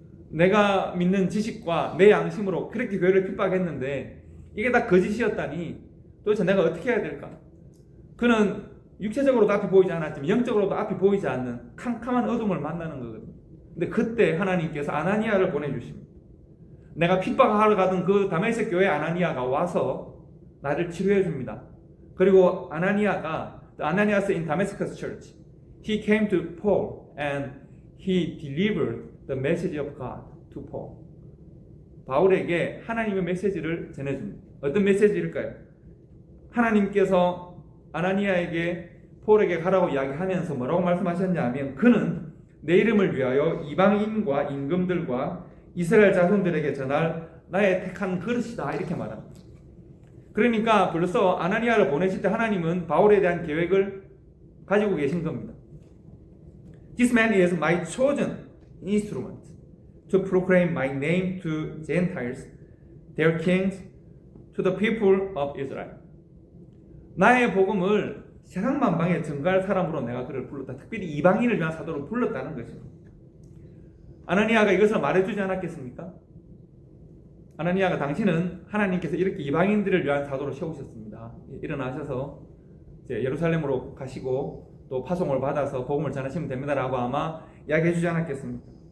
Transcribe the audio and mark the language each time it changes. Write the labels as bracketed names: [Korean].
[Korean] 내가 믿는 지식과 내 양심으로 그렇게 교회를 핍박했는데 이게 다 거짓이었다니 도대체 내가 어떻게 해야 될까? 그는 육체적으로도 앞이 보이지 않았지만 영적으로도 앞이 보이지 않는 캄캄한 어둠을 만나는 거거든요. 근데 그때 하나님께서 아나니아를 보내주십니다. 내가 핍박하러 가던 그 다메섹 교회 아나니아가 와서 나를 치료해 줍니다. [English] 그리고 Ananias in Damascus church, he came to Paul and he delivered the message of God to Paul. [Korean] 바울에게 하나님의 메시지를 전해줍니다. 어떤 메시지일까요? 하나님께서 아나니아에게 폴에게 가라고 이야기하면서 뭐라고 말씀하셨냐 하면, 그는 내 이름을 위하여 이방인과 임금들과 이스라엘 자손들에게 전할 나의 택한 그릇이다 이렇게 말합니다. 그러니까 벌써 아나니아를 보내실 때 하나님은 바울에 대한 계획을 가지고 계신 겁니다. [English] This man is my chosen instrument to proclaim my name to Gentiles, their kings, to the people of Israel. [Korean] 나의 복음을 세상 만방에 전가할 사람으로 내가 그를 불렀다. 특별히 이방인을 위한 사도로 불렀다는 것입니다. 아나니아가 이것을 말해주지 않았겠습니까? 아나니아가 당신은 하나님께서 이렇게 이방인들을 위한 사도로 세우셨습니다. 일어나셔서 이제 예루살렘으로 가시고 또 파송을 받아서 복음을 전하시면 됩니다라고 아마 이야기해주지 않았겠습니까?